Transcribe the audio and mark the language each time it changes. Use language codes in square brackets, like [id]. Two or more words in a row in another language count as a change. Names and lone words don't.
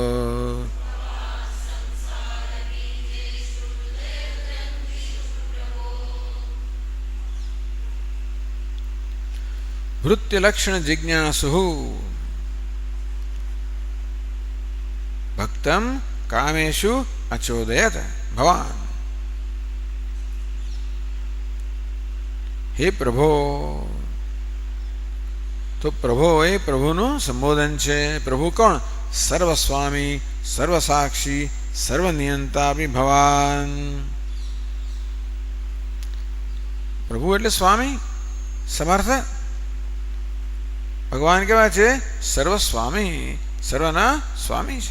[sa] भृत्यलक्षण जिज्ञासु भक्तम कामेषु अचोदयत भवान. हे प्रभो, [gu] તો પ્રભો એ પ્રભુનું સંબોધન છે. પ્રભુ કોણ? સર્વસ્વામી, સર્વસાક્ષી, સર્વનિયંતા ભવાન. પ્રભુ એટલે સ્વામી, સમર્થ. ભગવાન કેવા છે? સર્વસ્વામી, સર્વના સ્વામી છે.